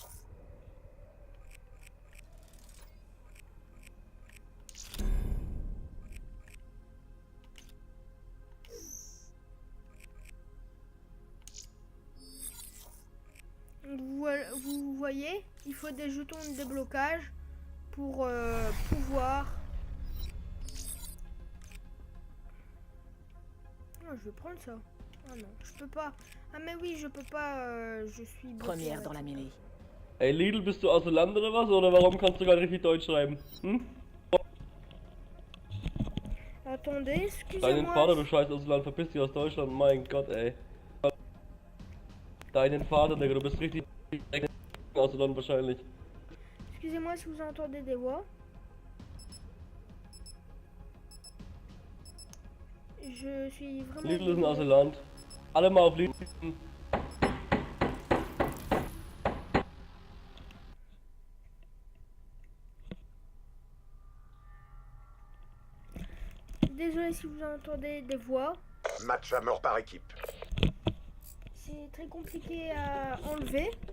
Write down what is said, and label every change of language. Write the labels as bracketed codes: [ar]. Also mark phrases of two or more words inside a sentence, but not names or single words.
[fr] Vous voyez, il faut des jetons de déblocage pour pouvoir... Oh, je vais prendre ça. Ah non, je peux pas. Ah mais oui, je peux pas, je suis... Première dans la mêlée. [de] Ey Lidl, bist du außer Land oder was? Oder warum kannst du gar nicht richtig Deutsch schreiben? Hm? [fr] Attendez, [de] Deinen [fr] excusez-moi. [de] Vater, du scheiß aus Land, verpiss dich aus Deutschland, mein Gott, ey. Deinen Vater, Digga, du bist richtig Asylant wahrscheinlich. [fr] Excusez-moi si vous entendez des voix. Je suis vraiment... [de] Lidl ist ein Asylant. Alle mal auf Lidl. [fr] Désolé si vous entendez des voix. Match à mort par équipe. C'est très compliqué à enlever.